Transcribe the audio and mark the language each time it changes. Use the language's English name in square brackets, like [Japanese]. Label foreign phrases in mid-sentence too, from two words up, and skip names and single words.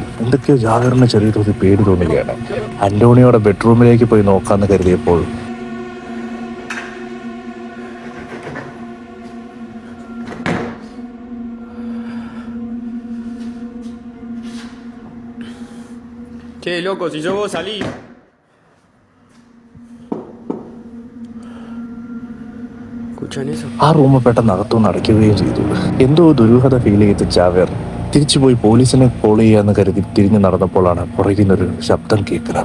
[Malayalam] എന്തൊക്കെയോ ജാവേറിന് ചെറിയ തോതിൽ പേടി തോന്നുകയാണ്. അന്റോണിയോയുടെ ബെഡ്റൂമിലേക്ക് പോയി നോക്കാന്ന് കരുതിയപ്പോൾ [Spanish] Che, loco, si yo vos salí. ¿Escuchan eso? [Malayalam] ആ റൂം പെട്ടെന്ന് അകത്തുനിന്ന് അടയ്ക്കുകയും ചെയ്തു. എന്തോ ദുരൂഹത ഫീൽ ചെയ്ത് ജാവേർ തിരിച്ചുപോയി പോലീസിനെ കോൾ ചെയ്യാന്ന് കരുതി തിരിഞ്ഞു നടന്നപ്പോഴാണ് പുറകിൽ നിന്നൊരു ശബ്ദം കേൾക്കുന്നത്.